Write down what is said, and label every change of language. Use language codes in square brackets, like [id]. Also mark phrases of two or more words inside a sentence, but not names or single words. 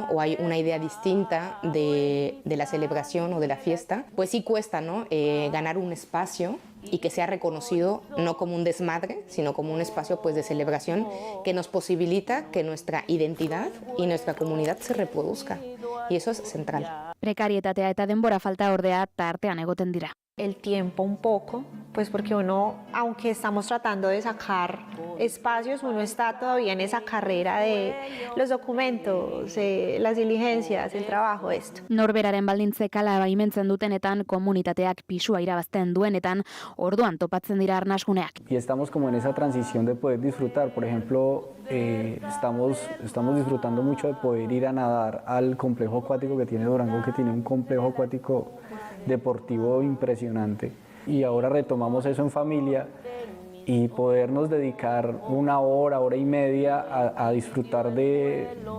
[es] O hay una idea distinta de la celebración o de la fiesta, pues sí cuesta, ¿no? Ganar un espacio y que sea reconocido no como un desmadre, sino como un espacio pues de celebración que nos posibilita que nuestra identidad y nuestra comunidad se reproduzca. Y eso es central. [eu] Prekarietatea eta denbora falta ordea tartean egoten dira. [es] El tiempo un poco, pues porque uno, aunque estamos tratando de sacar espacios, uno está todavía en esa carrera de los documentos, las diligencias, el trabajo, esto. [eu] Norberaren baldintzek hala baimentzen dutenetan, komunitateak pisua irabazten duenetan, orduan topatzen dira arnasguneak. [es] Y estamos como en esa transición de poder disfrutar, por ejemplo, estamos disfrutando mucho de poder ir a nadar al complejo acuático que tiene Durango, que tiene un complejo acuático deportivo impresionante, y ahora retomamos eso en familia y podernos dedicar una hora y media a disfrutar de